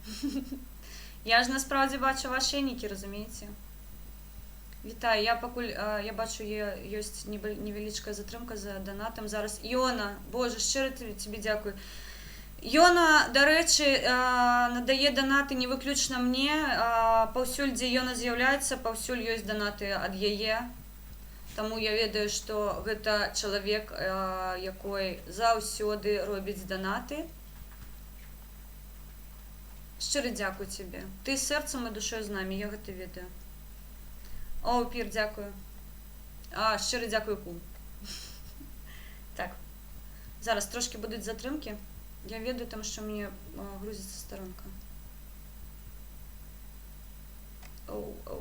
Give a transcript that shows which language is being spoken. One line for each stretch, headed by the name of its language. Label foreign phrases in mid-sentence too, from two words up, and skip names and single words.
Ukrainian: Я ж насправді бачу ваші ніки, розумієте? Вітаю, я бачу, є невеличка затримка за донатом. Зараз Йона, Боже, щиро тобі дякую. Йона, до речі, надає донати не виключно мені.
Belarusian: Паўсюль, де Йона з'являється, паўсюль ёсць донати ад яе. Тому я ведаю, што гэта чалавек, якой заўсёды робіць донаты.
Ukrainian: Щиро дякую тебе.
Belarusian: Ты сэрцам і душою з нами, я гэта ведаю.
Ukrainian: О, Пір, дякую. Щиро дякую, кум. Так. Зараз трошки будуть затримки. Я ведаю, тому що мені грузиться сторонка. Оу.